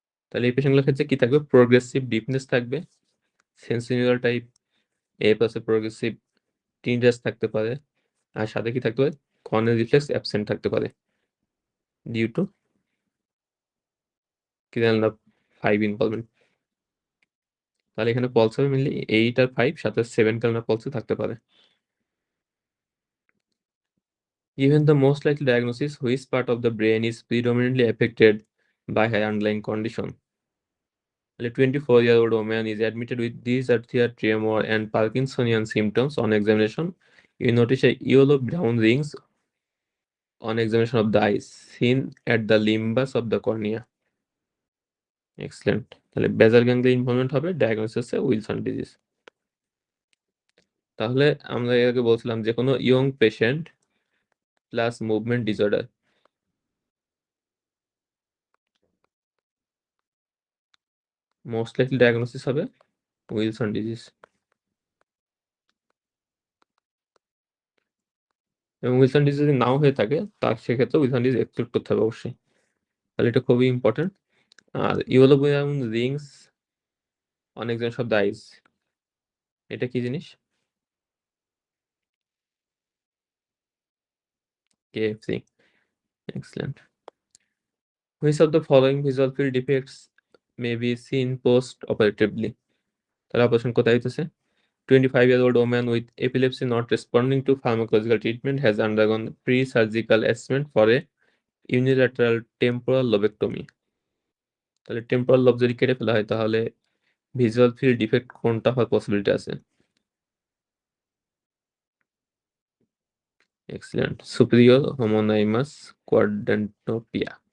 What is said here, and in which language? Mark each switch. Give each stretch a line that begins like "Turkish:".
Bangla: তাহলে এই পেশেন্টগুলোর ক্ষেত্রে কি থাকবে? প্রোগ্রেসিভ ডিপনেস থাকবে, সেন্সিনিউরাল টাইপ, এ প্লাসে প্রোগ্রেসিভ টিনিটাস থাকতে পারে, আর সাথে কি থাকতে পারে? কর্নিয়াল রিফ্লেক্স অ্যাবসেন্ট থাকতে পারে ডিউ টু ক্রিয়ানেলাভ 5 ইনভলভমেন্ট। তাহলে এখানে পালস হবে মেনলি 8 আর 5, সাথে 7 ক্যালনার পালসও থাকতে পারে।
English: Given the most likely diagnosis, which part of the brain is predominantly affected by her underlying condition? A 24-year-old woman is admitted with dysarthria, tremor, and Parkinsonian symptoms. On examination, you notice a yellow-brown rings on examination of the eyes seen at the limbus of the cornea. Excellent.
Bangla: তাহলে বেজাল ganglia involvement হবে, diagnosis হচ্ছে Wilson disease. তাহলে আমরা এর আগে বলছিলাম যে কোনো young patient plus movement disorder, most likely diagnosis হবে উইলসন ডিজিজ। এবং উইলসন ডিজিজ যদি নাও হয়ে থাকে তার সেক্ষেত্রে উইলসন ডিজিজ এক্সক্লুড করতে হবে অবশ্যই। তাহলে এটা খুবই important. আর
English: yellow brown rings on examination of the eyes,
Bangla: এটা কি জিনিস?
English: KFC। Excellent. Which of the following visual field defects may be seen post operatively?
Bangla: তাহলে অপারেশন কোথায় হইতেছে?
English: 25-year-old woman with epilepsy not responding to pharmacological treatment has undergone pre-surgical assessment for a unilateral temporal lobectomy.
Bangla: তাহলে temporal lobe যদি কেটে ফেলা হয় তাহলে visual field defect কোনটা হওয়ার পসিবিলিটি আছে? এক্সিলেন্ট। সুপিরিয়র হোমোনাইমাস কোয়াড্রেন্টোনোপিয়া।